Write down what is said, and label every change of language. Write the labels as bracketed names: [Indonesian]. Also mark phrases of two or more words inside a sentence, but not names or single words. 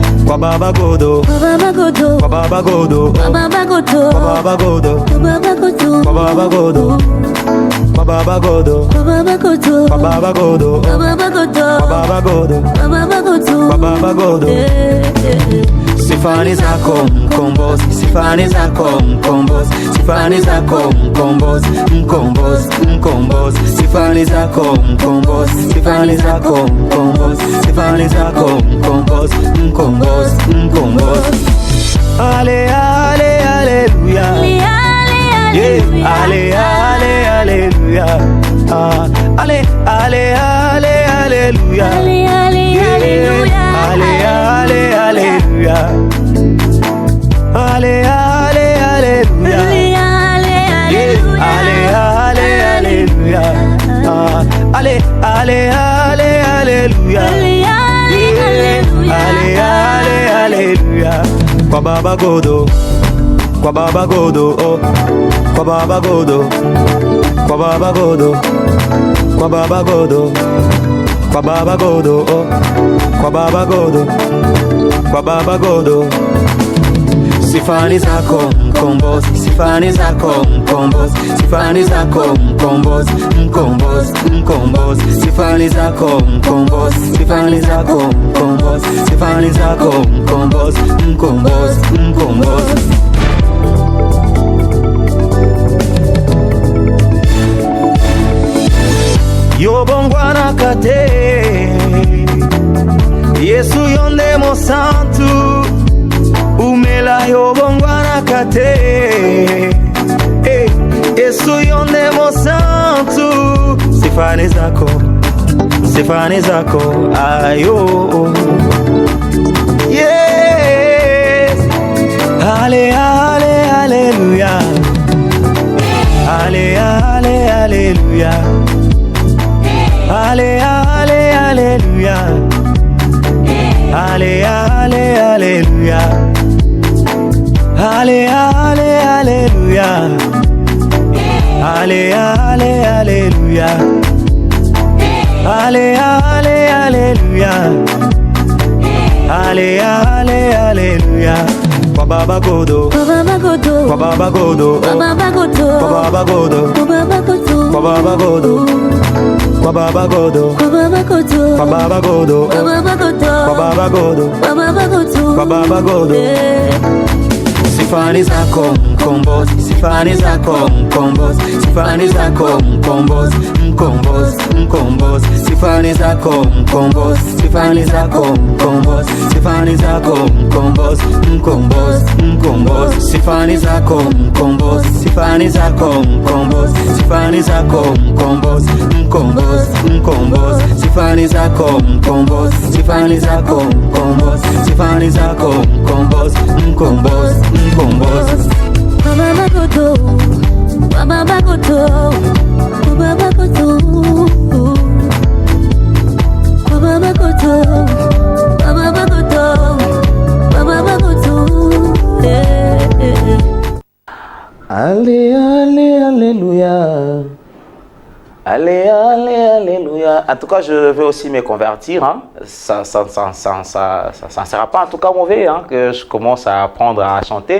[Swahili] kwa baba godo, kwa baba godo, kwa baba godo, kwa baba godo, kwa baba godo, kwa baba godo, kwa baba godo, kwa baba godo, kwa baba godo, kwa baba godo, kwa baba godo, kwa baba godo, kwa baba godo. Sifani zako mkombozi, sifani zako mkombozi, sifani zako mkombozi, mkombozi, mkombozi, sifani zako mkombozi, sifani zako mkombozi, sifani zako mkombozi, mkombozi, mkombozi. Ale ale haleluya, yeah, ale ale haleluya, ale ale ale haleluya, ale ale haleluya, ale ale haleluya, ale ale haleluya, ale ale ale haleluya, ale ale haleluya. Kwa baba godo, kwa baba godo, oh, kwa baba godo, kwa baba godo, kwa baba godo, kwa baba godo, oh, kwa baba godo, kwa baba godo. Sifani zako mkombozi, sifani zako mkombozi, sifani zako mkombozi, mkombozi, mkombozi, sifani zako mkombozi, sifani zako mkombozi, sifani zako mkombozi, mkombozi, mkombozi. [Lingala] Yobongwana kate Yesu yonde mo santu umela yobongwana kate Yesu yonde mo santu sifani zako, sifani zako ayo, yes. [Swahili] Ale ale haleluya, ale ale haleluya, ale ale haleluya, ale ale haleluya, ale ale haleluya, ale ale haleluya, ale ale haleluya, ale ale haleluya. Kwa baba godo, kwa baba godo, kwa baba godo, kwa baba godo, kwa baba godo, kwa baba godo, kwa baba godo, kwa baba godo, kwa baba godo, kwa baba godo, kwa baba godo, kwa baba godo, kwa baba godo. Sifani zako mkombozi, sifani zako mkombozi, sifani zako mkombozi, mkombozi, mkombozi, sifani zako mkombozi, sifani zako mkombozi, sifani zako mkombozi, mkombozi, mkombozi, sifani zako mkombozi, sifani zako mkombozi, sifani zako mkombozi, mkombozi, mkombozi, sifani zako mkombozi, sifani zako mkombozi, sifani zako mkombozi, mkombozi, mkombozi. Baba godo, baba godo, baba godo, baba godo, baba godo, baba godo. [French] Allez, allez, alléluia. Allez, allez, alléluia. En tout cas, je vais aussi me convertir. Hein. Ça ne sera pas en tout cas mauvais hein, que je commence à apprendre à chanter.